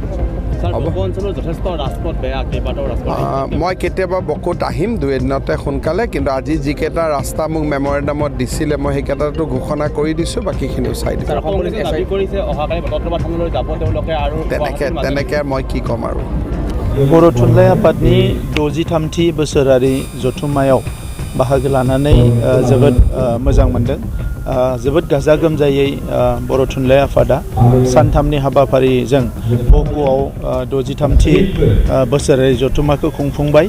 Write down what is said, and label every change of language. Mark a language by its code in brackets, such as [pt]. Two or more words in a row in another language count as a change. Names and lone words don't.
[as] মই কেতিয়াবা বকুত আহিম 2 এদিনতে সোনকালে, কিন্তু আজি যিকেইটা ৰাস্তা মোক মেমৰেণ্ডামত দিছিলে মই সেইকেইটাতো ঘোষণা কৰি দিছোঁ, বাকীখিনিও চাই দিছোঁ। তেনেকৈ মই কি ক'ম আৰু। [brx] बर' थुनलाइ आफादनि 63थि बोसोरारि जथुम्मायाव बाहागो लानानै जोबोद मोजां मोनदों। जोबोद गाजा गोमजायै बर' थुनलाइ आफादा सानथामनि हाबाफारिजों बक'आव 63थि बोसोरारि जथुम्माखौ खुंफुंबाय।